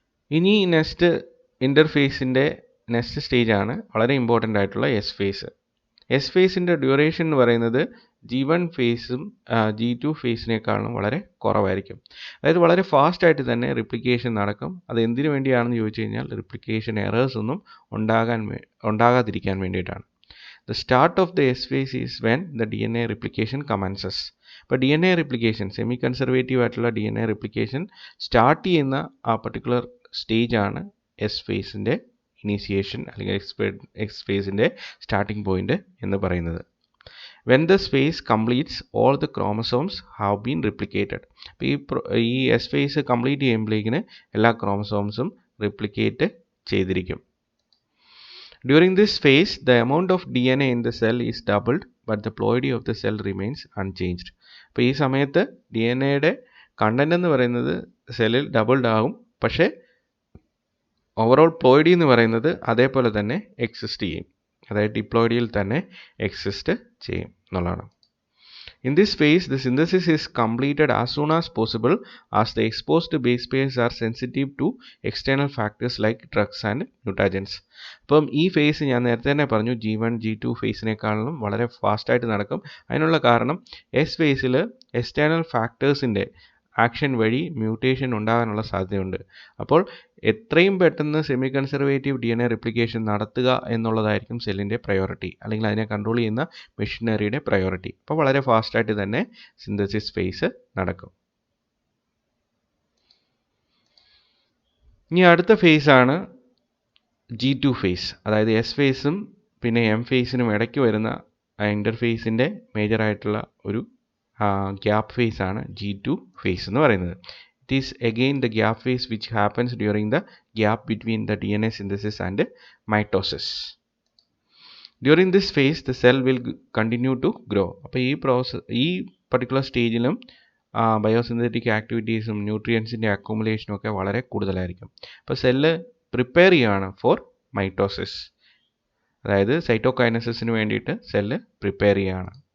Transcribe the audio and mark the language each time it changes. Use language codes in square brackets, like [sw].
[ml] ഇനി next ഇൻ്റർഫേസിൻ്റെ next സ്റ്റേജാണ് വളരെ ഇമ്പോർട്ടൻ്റ് ആയിട്ടുള്ള എസ് ഫേസ്. എസ് ഫേസിൻ്റെ ഡ്യൂറേഷൻ എന്ന് പറയുന്നത് G1 ഫേസും G2 ഫേസിനേക്കാളും വളരെ കുറവായിരിക്കും. അതായത് വളരെ ഫാസ്റ്റായിട്ട് തന്നെ റിപ്ലിക്കേഷൻ നടക്കും. അത് എന്തിനു വേണ്ടിയാണെന്ന് ചോദിച്ചു കഴിഞ്ഞാൽ റിപ്ലിക്കേഷൻ എറേഴ്സ് ഒന്നും ഉണ്ടാകാതിരിക്കാൻ വേണ്ടിയിട്ടാണ്. [en] The start of the S phase is when the DNA replication commences. [ml] ഇപ്പോൾ DNA replication സെമി കൺസർവേറ്റീവ് ആയിട്ടുള്ള DNA replication സ്റ്റാർട്ട് ചെയ്യുന്ന ആ പർട്ടിക്കുലർ സ്റ്റേജ് ആണ് എസ് ഫേസിൻ്റെ ഇനീഷ്യേഷൻ അല്ലെങ്കിൽ എക്സ് ഫേസിൻ്റെ സ്റ്റാർട്ടിംഗ് പോയിന്റ് എന്ന് പറയുന്നത്. [en] When this phase completes, all the chromosomes have been replicated. [ml] അപ്പോൾ ഈ എസ് ഫേസ് കംപ്ലീറ്റ് ചെയ്യുമ്പോഴേക്കിന് എല്ലാ ക്രോമസോംസും റിപ്ലിക്കേറ്റ് ചെയ്തിരിക്കും. [en] During this phase, the amount of DNA in the cell is doubled, but the ploidy of the cell remains unchanged. [ml] അപ്പോൾ ഈ സമയത്ത് DNA content എന്ന് പറയുന്നത് സെല്ലിൽ ഡബിൾഡ് ആകും, പക്ഷേ ഓവറോൾ പ്ലോയിഡി എന്ന് പറയുന്നത് അതേപോലെ തന്നെ എക്സിസ്റ്റ് ചെയ്യും. അതായത് ഡിപ്ലോയിഡിയിൽ തന്നെ എക്സിസ്റ്റ് ചെയ്യും എന്നുള്ളതാണ്. [en] In this phase, the synthesis is completed as soon as possible as the exposed base pairs are sensitive to external factors like drugs and mutagens. [ml] അപ്പം ഈ ഫേസ് ഞാൻ നേരത്തെ തന്നെ പറഞ്ഞു G1 G2 ഫേസിനേക്കാളും വളരെ ഫാസ്റ്റായിട്ട് നടക്കും. അതിനുള്ള കാരണം എസ് ഫേസിൽ എക്സ്റ്റേണൽ ഫാക്ടേഴ്സിൻ്റെ ആക്ഷൻ വഴി മ്യൂട്ടേഷൻ ഉണ്ടാകാനുള്ള സാധ്യതയുണ്ട്. അപ്പോൾ എത്രയും പെട്ടെന്ന് സെമി കൺസർവേറ്റീവ് DNA റിപ്ലിക്കേഷൻ നടത്തുക എന്നുള്ളതായിരിക്കും സെല്ലിൻ്റെ പ്രയോറിറ്റി, അല്ലെങ്കിൽ അതിനെ കൺട്രോൾ ചെയ്യുന്ന മെഷീനറിയുടെ പ്രയോറിറ്റി. അപ്പോൾ വളരെ ഫാസ്റ്റായിട്ട് തന്നെ സിന്തസിസ് ഫേസ് നടക്കും. ഇനി അടുത്ത ഫേസാണ് G2 ഫേസ്. അതായത് എസ് ഫേസും പിന്നെ എം ഫേസിനും ഇടയ്ക്ക് വരുന്ന ഇൻ്റർഫേസിൻ്റെ മേജറായിട്ടുള്ള ഒരു ഗ്യാപ്പ് ഫേസ് ആണ് G2 ഫേസ് എന്ന് പറയുന്നത്. [en] It is again the gap phase which happens during the gap between the DNA synthesis and mitosis. During this phase, the cell will continue to grow. [ml] അപ്പോൾ ഈ particular സ്റ്റേജിലും biosynthetic ആക്ടിവിറ്റീസും ന്യൂട്രിയൻസിൻ്റെ അക്കോമുലേഷനും ഒക്കെ വളരെ കൂടുതലായിരിക്കും. അപ്പോൾ സെല്ല് പ്രിപ്പയർ ചെയ്യുകയാണ് [en] for mitosis, [ml] അതായത് സൈറ്റോകൈനസിന് വേണ്ടിയിട്ട് സെല്ല് പ്രിപ്പയർ ചെയ്യുകയാണ്.